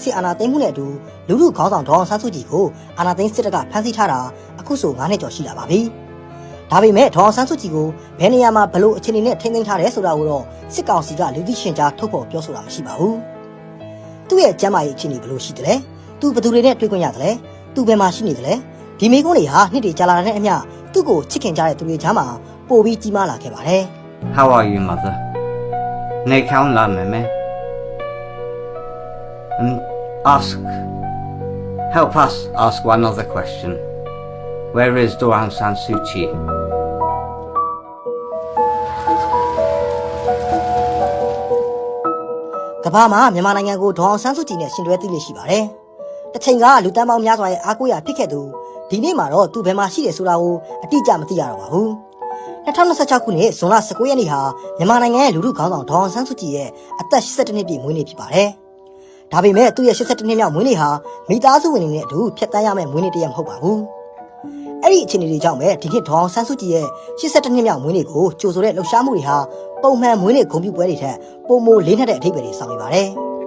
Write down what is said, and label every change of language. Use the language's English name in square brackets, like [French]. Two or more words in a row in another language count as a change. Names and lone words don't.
[Burmese] စစ်အာဏာသိမ်းမှုနဲ့အတူလူထုခေါင်းဆောင်ဒေါအောင်ဆန်းစုကြည်ကိုအာဏာသိမ်းစစ်တပ်ကဖမ်းဆီးထားတာအခုဆို9နှစ်ကျော်ရှိလာပါပြီ။ဒါပေမဲ့ဒေါအောင်ဆန်းစုကြည်ကိုဘယ်နေရာမှာဘလို့အခြေအနေနဲ့ထိန်းသိမ်းထားတယ်ဆိုတာကိုတော့စစ်ကောင်စီကလူသိရှင်ကြားထုတ်ဖော်ပြောဆိုတာမရှိပါဘူး။သူ့ရဲ့ကျမ်းမာရေးအခြေအနေဘလို့ရှိတယ်လဲ။သူဘယ်သူတွေနဲ့တွေ့ခွင့်ရတယ်လဲ။သူဘယ်မှာရှိနေတယ်လဲ။ဒီမိကုန်းတွေဟာနှစ်တွေကြာလာတဲ့အမျှသူ့ကိုချစ်ခင်ကြတဲ့သူတွေကြားမှာပိုပြီးကြီးမားလာခဲ့ပါတယ်။ [English] How are you, mother? [Burmese] နေကောင်းလားမမေ [English] Help us ask one other question. Where is Aung San Suu Kyi? [Burmese] ကမ္ဘာမှာမြန်မာနိုင်ငံကိုဒေါအောင်ဆန်းစုကြည်နဲ့ရှင်တွဲသိလို့ရှိပါတယ်။တစ်ချိန်ကလူတန်းပေါင်းများစွာရဲ့အားကိုးရာဖြစ်ခဲ့သူဒီနေ့မှာတော့သူဘယ် မှာရှိတယ်ဆိုတာကိုအတိအကျမသိရတော့ပါဘူး။2026ခုနှစ်ဇွန်လ19ရက်နေ့ဟာမြန်မာနိုင်ငံရဲ့လူထုခေါင်းဆောင်ဒေါအောင်ဆန်းစုကြည်ရဲ့အသက်82နှစ်ပြည့်မွေးနေ့ဖြစ်ပါတယ်။ဒါပေမဲ့သူ့ရဲ့82နှစ်မြောက်မွေးနေ့ဟာမိသားစုဝင်တွေနဲ့အတူဖြတ်သန်းရမယ့်မွေးနေ့တစ်ရက်မဟုတ်ပါဘူး။အဲ့ဒီအခြေအနေတွေကြောင့်ပဲဒီနှစ်ဒေါအောင်ဆန်းစုကြည်ရဲ့82နှစ်မြောက်မွေးနေ့ကိုကြိုဆိုတဲ့လှုပ်ရှားမှုတွေဟာပုံမှန်မွေးနေ့ဂုဏ်ပြုပွဲတွေထက်ပိုမိုလေးနက်တဲ့အဓိပ္ပာယ်တွေဆောင်နေပါတယ်။